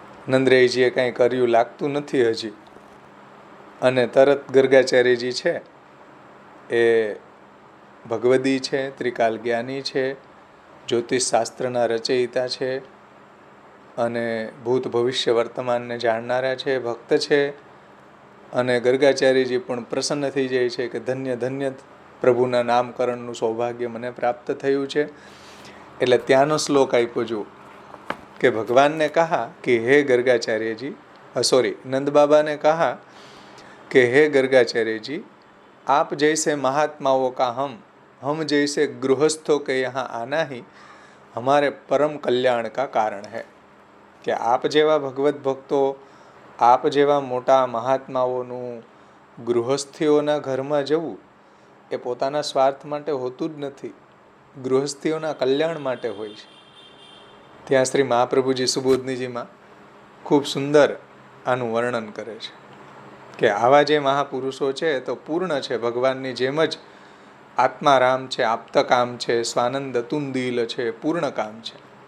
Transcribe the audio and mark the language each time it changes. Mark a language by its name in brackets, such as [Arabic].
[Gujarati] નંદરાયજીએ કાંઈ કર્યું લાગતું નથી હજી. અને તરત ગર્ગાચાર્યજી છે એ ભગવદી છે, ત્રિકાલ જ્ઞાની છે, જ્યોતિષ શાસ્ત્રના રચયિતા છે અને ભૂત ભવિષ્ય વર્તમાનને જાણનારા છે, ભક્ત છે. અને ગર્ગાચાર્યજી પણ પ્રસન્ન થઈ જાય છે કે ધન્ય ધન્ય પ્રભુના નામકરણનું સૌભાગ્ય મને પ્રાપ્ત થયું છે. એટલે ત્યાંનો શ્લોક આપ્યો જુઓ કે ભગવાનને કહા કે હે ગર્ગાચાર્યજી, નંદ બાબાને કહા [Hindi] कि हे गर्गाचार्य जी, आप जैसे महात्माओं का हम जैसे गृहस्थों के यहाँ आना ही हमारे परम कल्याण का कारण है. [Gujarati] કે આપ જેવા ભગવત ભક્તો, આપ જેવા મોટા મહાત્માઓનું ગૃહસ્થીઓના ઘરમાં જવું એ પોતાના સ્વાર્થ માટે હોતું જ નથી, ગૃહસ્થીઓના કલ્યાણ માટે હોય છે. ત્યાં શ્રી મહાપ્રભુજી સુબોધનીજીમાં ખૂબ સુંદર આનું વર્ણન કરે છે કે આવા જે મહાપુરુષો છે તો પૂર્ણ છે, ભગવાનની જેમ જ આત્મારામ છે, આપ્તકામ છે, સ્વાનંદ અતુંદીલ છે, પૂર્ણ કામ છે.